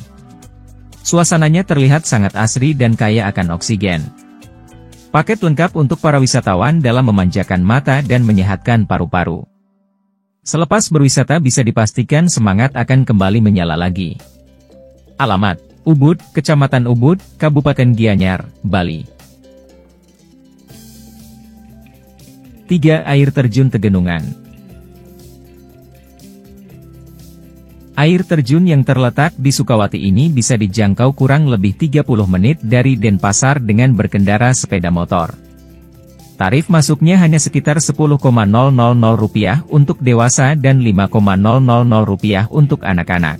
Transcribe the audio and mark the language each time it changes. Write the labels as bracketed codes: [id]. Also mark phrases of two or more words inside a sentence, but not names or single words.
[id] Suasananya terlihat sangat asri dan kaya akan oksigen. Paket lengkap untuk para wisatawan dalam memanjakan mata dan menyehatkan paru-paru. Selepas berwisata bisa dipastikan semangat akan kembali menyala lagi. Alamat: Ubud, Kecamatan Ubud, Kabupaten Gianyar, Bali. 3. Air Terjun Tegenungan. Air terjun yang terletak di Sukawati ini bisa dijangkau kurang lebih 30 menit dari Denpasar dengan berkendara sepeda motor. Tarif masuknya hanya sekitar Rp10.000 untuk dewasa dan Rp5.000 untuk anak-anak.